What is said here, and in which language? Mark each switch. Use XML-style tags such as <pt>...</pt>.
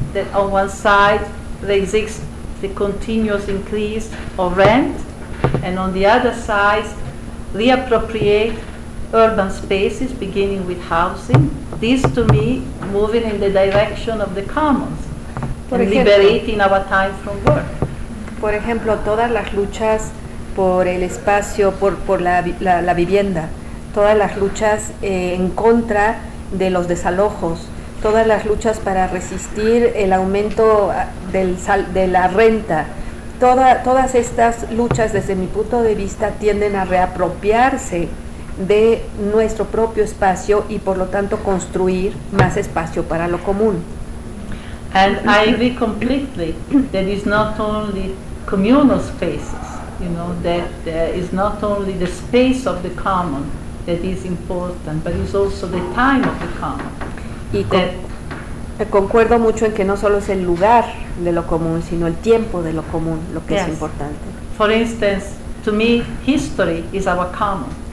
<en>That on one side resist the continuous increase of rent, and on the other side reappropriate urban spaces, beginning with housing. This, to me, moving in the direction of the commons,</en> <es>por</es> <en>and</en> <es>ejemplo,</es> <en>liberating our time from work. For example,</en> <es>todas las luchas por el espacio, por la vivienda, todas las luchas en contra de los desalojos, todas las luchas para resistir el aumento de la renta, todas estas luchas, desde mi punto de vista, tienden a reapropiarse de nuestro propio espacio y, por lo tanto, construir más espacio para lo común.</es> <en>And I agree completely that it's not only communal spaces, you know, that it's not only the space of the common that is important, but it's also the time of the common.</en> <es>Y concuerdo mucho en que no solo es el lugar de lo común, sino el tiempo de lo común lo que es importante.</es> <en>For instance, to me, history is our common.</en>